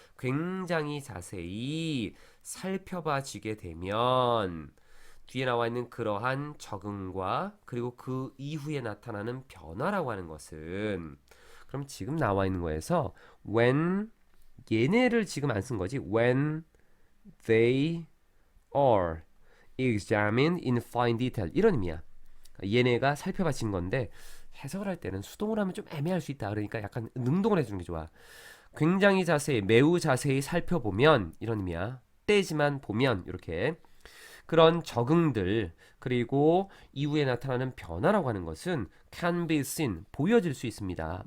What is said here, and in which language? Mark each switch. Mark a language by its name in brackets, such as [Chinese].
[Korean] 굉장히 자세히 살펴봐지게 되면 뒤에 나와 있는 그러한 적응과 그리고 그 이후에 나타나는 변화라고 하는 것은 그럼 지금 나와 있는 거에서 when 얘네를 지금 안 쓴 거지. [English] when they are examined in fine detail 이런 의미야. [Korean] 얘네가 살펴봐진 건데 해석을 할 때는 수동을 하면 좀 애매할 수 있다. 그러니까 약간 능동을 해주는 게 좋아. 굉장히 자세히 매우 자세히 살펴보면 이런 의미야. 때지만 보면 이렇게 그런 적응들 그리고 이후에 나타나는 변화라고 하는 것은 can be seen 보여질 수 있습니다.